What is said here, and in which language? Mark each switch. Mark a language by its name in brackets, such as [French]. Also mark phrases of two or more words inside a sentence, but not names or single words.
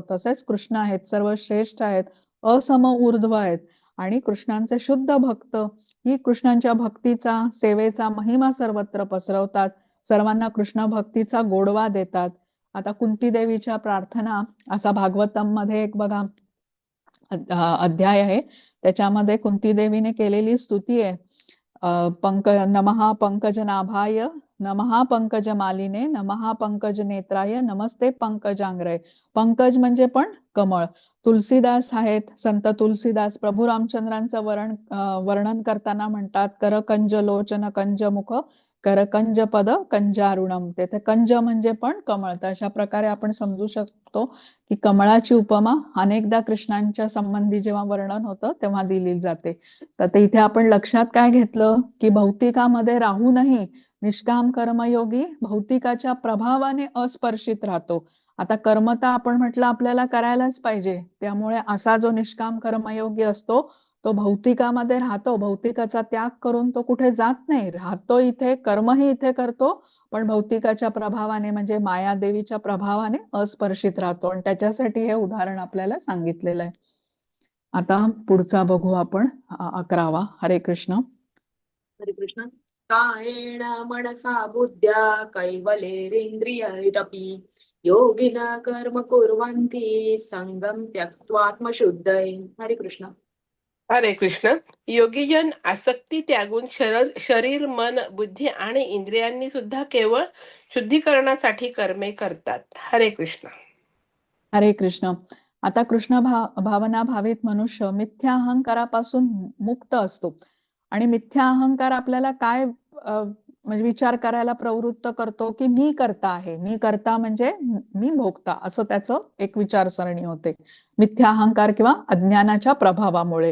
[Marathi] तसेच कृष्ण आहेत, सर्व श्रेष्ठ आहेत, असम ऊर्ध्व आहेत आणि कृष्णांचे शुद्ध भक्त ही कृष्णांच्या भक्तीचा सेवेचा महिमा सर्वत्र पसरवतात, सर्वांना कृष्ण भक्तीचा गोडवा देतात. आता कुंती देवीच्या प्रार्थना असा भागवतम मध्ये एक बघा अध्याय आहे, त्याच्यामध्ये कुंती देवीने केलेली स्तुती आहे. [Sanskrit] नमः पंकज नाभाय, नमः पंकज मालिने, नमः पंकज नेत्राय, नमस्ते पंकजांग्रय. [Marathi] पंकज म्हणजे पण कमळ. तुलसीदास आहेत, संत तुलसीदास प्रभू रामचंद्रांचं वर्णन करताना म्हणतात, [Awadhi] करकंज लोचन कंज मुख, करकंज पद कंजारुणम. [Marathi] तेथे कंज म्हणजे पण कमळ. तर अशा प्रकारे आपण समजू शकतो की कमळाची उपमा अनेकदा कृष्णांच्या संबंधी जेव्हा वर्णन होतं तेव्हा दिली जाते. तर ते इथे आपण लक्षात काय घेतलं की भौतिकामध्ये राहूनही निष्काम कर्मयोगी भौतिकाच्या प्रभावाने अस्पर्शित राहतो. आता कर्म तर आपण म्हटलं आपल्याला करायलाच पाहिजे, त्यामुळे असा जो निष्काम कर्मयोगी असतो तो भौतिकामध्ये राहतो, भौतिकाचा त्याग करून तो कुठे जात नाही, राहतो इथे, कर्मही इथे करतो, पण भौतिकाच्या प्रभावाने म्हणजे मायादेवीच्या प्रभावाने अस्पर्शित राहतो आणि त्याच्यासाठी हे उदाहरण आपल्याला सांगितलेलं आहे. आता पुढचा बघू आपण 11वा. [Sanskrit] हरे कृष्ण. हरे कृष्ण. कायेन मनसा बुद्ध्या कैवलेरेन्द्रियैरपि योगिना कर्म कुर्वन्ति संगम त्यक्त्वात्मशुद्धये. हरे कृष्ण. हरे कृष्ण. [Marathi] योगीजन आसक्ती त्यागून शरीर, मन, बुद्धी आणि इंद्रियांनी सुद्धा केवळ शुद्धीकरणासाठी कर्मे करतात. [Sanskrit] हरे कृष्ण. हरे कृष्ण. [Marathi] आता कृष्ण भावना भावित मनुष्य मिथ्या अहंकारापासून मुक्त असतो आणि मिथ्या अहंकार आपल्याला काय म्हणजे विचार करायला प्रवृत्त करतो की मी करता आहे, मी करता म्हणजे मी भोगता, असं त्याचं एक विचारसरणी होते मिथ्या अहंकार किंवा अज्ञानाच्या प्रभावामुळे.